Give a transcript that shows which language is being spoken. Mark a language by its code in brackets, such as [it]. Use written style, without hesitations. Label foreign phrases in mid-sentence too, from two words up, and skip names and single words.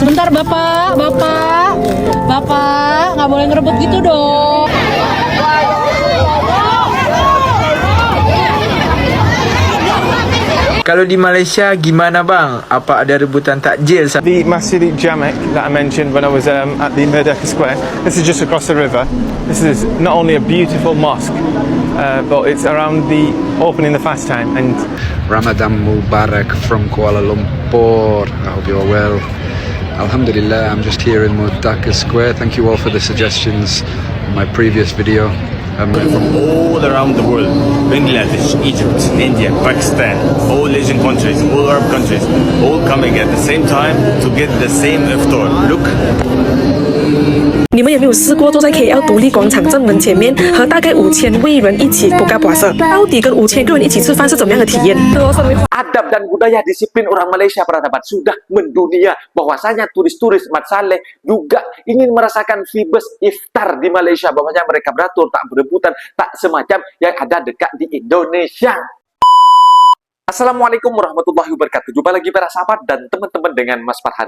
[id] Bentar Bapak, nggak boleh ngerebut gitu dong. Kalau di Malaysia gimana bang? Apa ada rebutan takjil? [en] The Masjid Jamek that I mentioned when I was at the Merdeka Square, this is just across the river. This is not only a beautiful mosque, but it's around the opening the fast time. And [ar] رمضان مبارك [en] from Kuala Lumpur. I hope you're well. Alhamdulillah, I'm just here in Merdeka Square. Thank you all for the suggestions on my previous video. From all around the world, Bangladesh, Egypt, India, Pakistan, all Asian countries, all Arab countries, all coming at the same time to get the same iftar. Look. [zh] 你们有没有试过坐在 KL 独立广场正门前面，和大概5000位人一起 [ms] buka puasa？ [zh] 到底跟5000个人一起吃饭是怎么样的体验？ [id] Adab dan budaya disiplin orang Malaysia para sahabat sudah mendunia, bahwasanya turis-turis Mat Saleh juga ingin merasakan vibes iftar di Malaysia, bahwasanya mereka beratur tak berebutan, tak semacam yang ada dekat di Indonesia. [ar] السلام عليكم ورحمة الله وبركاته. [id] Jumpa lagi para sahabat dan teman-teman dengan Mas Farhan.